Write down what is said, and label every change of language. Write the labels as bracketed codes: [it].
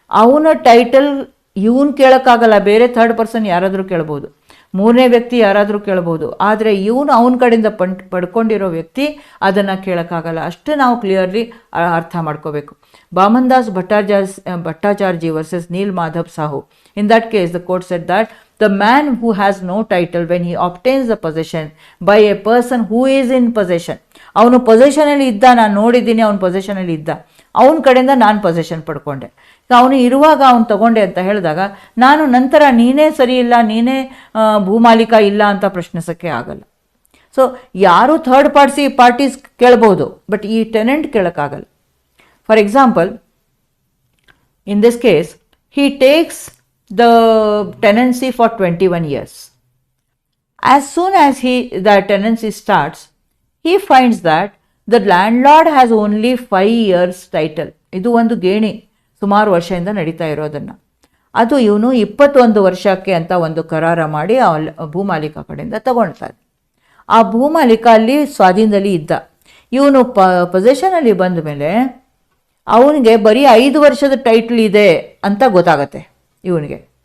[kn] ಅವನ ಟೈಟಲ್ ಇವನು ಕೇಳೋಕ್ಕಾಗಲ್ಲ, ಬೇರೆ ಥರ್ಡ್ ಪರ್ಸನ್ ಯಾರಾದರೂ ಕೇಳ್ಬೋದು, ಮೂರನೇ ವ್ಯಕ್ತಿ ಯಾರಾದರೂ ಕೇಳ್ಬೋದು. ಆದರೆ ಅವನ ಕಡೆಯಿಂದ ಪಡ್ಕೊಂಡಿರೋ ವ್ಯಕ್ತಿ ಅದನ್ನು ಕೇಳೋಕ್ಕಾಗಲ್ಲ. ಅಷ್ಟು ನಾವು ಕ್ಲಿಯರ್ಲಿ ಅರ್ಥ ಮಾಡ್ಕೋಬೇಕು. ಬಾಮನ್ದಾಸ್ Bhattacharjee versus Neel Madhav Sahu. [en] In that case the court said that the man who has no title when he obtains the possession by a person who is in possession. [kn] ಅವನು ಪೊಸೆಷನಲ್ಲಿ ಇದ್ದ, ನಾನು ನೋಡಿದ್ದೀನಿ, ಅವನು ಪೊಸೆಷನಲ್ಲಿ ಇದ್ದ, ಅವನ ಕಡೆಯಿಂದ ನಾನು ಪೊಸೆಷನ್ ಪಡ್ಕೊಂಡೆ. ಅವನು ಇರುವಾಗ ಅವನು ತಗೊಂಡೆ ಅಂತ ಹೇಳಿದಾಗ ನಾನು ನಂತರ ನೀನೇ ಸರಿ ಇಲ್ಲ, ನೀನೇ ಭೂಮಾಲೀಕ ಇಲ್ಲ ಅಂತ ಪ್ರಶ್ನಿಸೋಕ್ಕೆ ಆಗಲ್ಲ. ಸೊ ಯಾರು ಥರ್ಡ್ ಪಾರ್ಟೀಸ್ ಕೇಳ್ಬೋದು, ಬಟ್ ಈ tenant ಕೇಳೋಕ್ಕಾಗಲ್ಲ. [en] For example, in this case he takes the tenancy for 21 years. As soon as the tenancy starts, he finds that the landlord has only 5 years title. [kn] ಇದು ಒಂದು ಗೇಣಿ ಸುಮಾರು ವರ್ಷದಿಂದ ನಡೀತಾ ಇರೋದನ್ನು, ಅದು ಇವನು 21 ವರ್ಷಕ್ಕೆ ಅಂತ ಒಂದು ಕರಾರ ಮಾಡಿ ಭೂಮಾಲೀಕ ಕಡೆಯಿಂದ ತಗೊಳ್ತಾರೆ. ಆ ಭೂಮಾಲೀಕ ಅಲ್ಲಿ ಸ್ವಾಧೀನದಲ್ಲಿ ಇದ್ದ, ಇವನು ಪೊಸೆಷನಲ್ಲಿ ಬಂದ ಮೇಲೆ ಅವನಿಗೆ ಬರೀ 5 ವರ್ಷದ ಟೈಟ್ಲ್ ಇದೆ ಅಂತ ಗೊತ್ತಾಗತ್ತೆ ಇವನಿಗೆ.